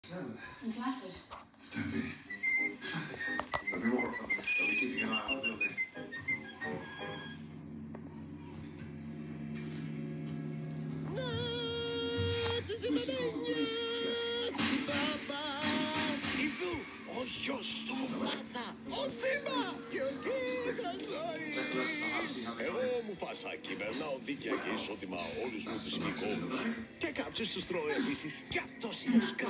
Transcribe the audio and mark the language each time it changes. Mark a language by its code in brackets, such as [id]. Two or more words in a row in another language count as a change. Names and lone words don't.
[en] I'm flattered. Don't be. Flattered. There'll be more of them. They'll be keeping an eye on the building. Who's the call the police? Yes. [el] Ο γιος του Μουφάσα, ο Σίμπα! Εγώ Μουφάσα κυβερνάω δίκαια και ισότιμα όλους μου τους νικώ. Και κάποιους τους τρώω επίσης. Κι αυτός είναι ο Σκά.